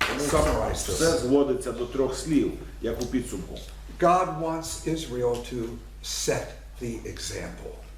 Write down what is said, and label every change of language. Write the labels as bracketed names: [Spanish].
[English] Summarize [Ukrainian] Все [English] this. [Ukrainian] зводиться до трьох слів, як у підсумку. [English] God wants Israel to set the example.